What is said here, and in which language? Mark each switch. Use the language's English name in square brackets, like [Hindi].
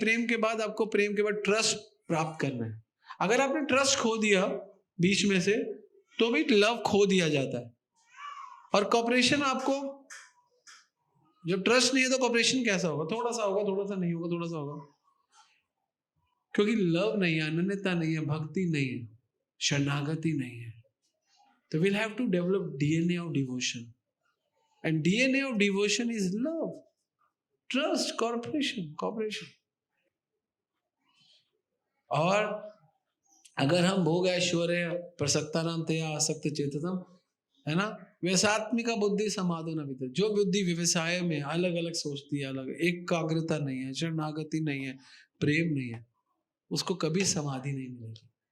[Hindi] प्रेम के बाद आपको, प्रेम के बाद ट्रस्ट प्राप्त करना है। अगर आपने ट्रस्ट खो दिया बीच में से, तो भी लव खो दिया जाता है। और कॉपरेशन, आपको जब ट्रस्ट नहीं है तो कॉपरेशन कैसा होगा? थोड़ा सा होगा, थोड़ा सा नहीं होगा, थोड़ा सा होगा, क्योंकि लव नहीं है, अनन्यता नहीं है, भक्ति नहीं है, शरणागति नहीं है। [English] तो we'll have to develop DNA of devotion, and DNA of devotion is love, trust, cooperation. [Hindi] और अगर हम [Sanskrit] भोग ऐश्वर्य प्रसक्ता नाम तया आसक्त चेतसम [Hindi] है ना। [Sanskrit] व्यवसात्मिका बुद्धि समाधो न विद्यते, [Hindi] जो बुद्धि व्यवसाय में अलग अलग सोचती है, अलग एकाग्रता नहीं है, शरणागति नहीं है, प्रेम नहीं है, उसको कभी समाधि नहीं मिलेगी।